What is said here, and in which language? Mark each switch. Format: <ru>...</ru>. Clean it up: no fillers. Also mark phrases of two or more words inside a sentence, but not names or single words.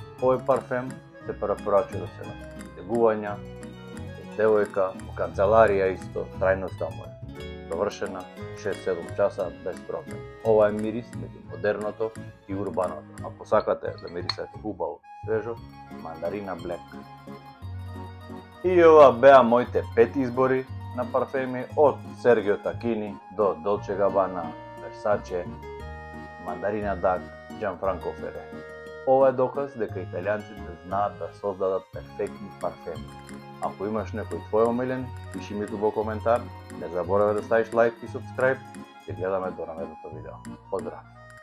<mk>Овој парфем се препорачува да се на тегувања, девојка, во канцеларија исто, трајноста му е довршена 6-7 часа без проблем. Ова е мирис меѓу модерното и урбаното. Ако сакате да мирисате убаво и свежо, Mandarina Black. И ова беа моите 5 избори на парфеми од Sergio Tacchini до Dolce Gabbana, Versace, Mandarina Duck, Gianfranco Ferré. Ова е доказ дека италијанците знаат да создадат перфектни парфеми. Ако имаш некој твој омилен, пиши ми во коментар, не заборави да ставиш лайк и субскрайб, се гледаме до наредното видео. Поздрав!</mk>